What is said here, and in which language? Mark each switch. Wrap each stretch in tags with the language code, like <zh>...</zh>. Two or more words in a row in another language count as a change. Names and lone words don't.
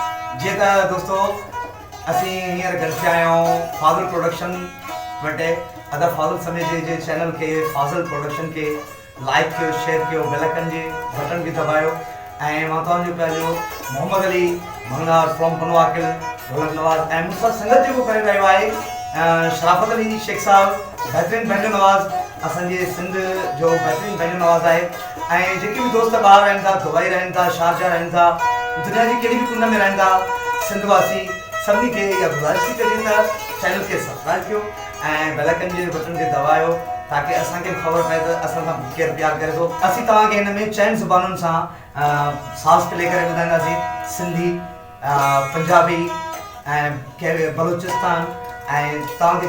<sd>जी दोस्तों असी हींअर गॾु थिया आहियूं फाज़ुल प्रोडक्शन वटि अदा फाज़ुल समय जे चैनल के फाज़ुल प्रोडक्शन के लाइक कयो शेयर कयो</sd> <en>bell icon</en> <sd>जे बटन भी दबायो ऐं मां तव्हांजो पंहिंजो मोहम्मद अली मंगनार फ्रॉम पनवाकिल ढोलक ऐं मूंसां संगत जेको करे रहियो आहे शराफत अली शेख साहब बहितरीन बैंजो नवाज़ असांजे सिंध जो बहितरीन बैंजो नवाज़ आहे ऐं जेके भी दोस्त ॿाहिरि रहनि था दुबई रहनि था शारजा रहनि था दुनिया जी कहिड़ी भी कुंड में रहनि था सिंध वासी सभी के इहा गुज़ारिश थी करियूं त चैनल के सब्सक्राइब कयो ऐं</sd> <en>bell icon</en> <sd>जे बटन खे दबायो ताकि असांखे ख़बर पए त असां सां केरु प्यार करे थो। असीं तव्हांखे हिन में चइनि ज़ुबानुनि सां साज़ प्ले करे ॿुधाईंदासीं सिंधी पंजाबी ऐं बलोचिस्तान ऐं तव्हांखे</sd>